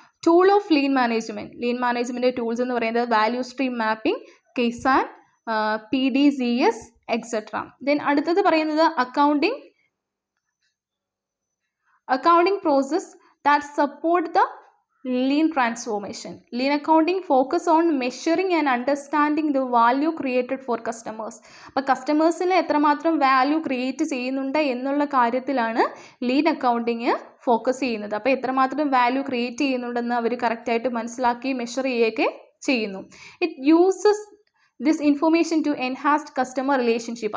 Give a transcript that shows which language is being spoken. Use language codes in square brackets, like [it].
[en] tool of lean management tools [ml] എന്ന് പറയുന്നത് [en] Value stream mapping, kaizen, PDCS etcetera. Then [ml] അടുത്തത് പറയുന്നത് [en] Accounting process that support the lean transformation. Lean accounting focus on measuring and understanding the value created for customers. [ml] അപ്പോൾ കസ്റ്റമേഴ്സിന് എത്രമാത്രം value create ചെയ്യുന്നുണ്ട് എന്നുള്ള കാര്യത്തിലാണ് ലീൻ അക്കൗണ്ടിങ് ഫോക്കസ് ചെയ്യുന്നത്. അപ്പോൾ എത്രമാത്രം വാല്യൂ ക്രിയേറ്റ് ചെയ്യുന്നുണ്ടെന്ന് അവർ കറക്റ്റായിട്ട് മനസ്സിലാക്കി മെഷർ ചെയ്യുകയൊക്കെ ചെയ്യുന്നു. [en] It uses this information to enhanced customer relationship.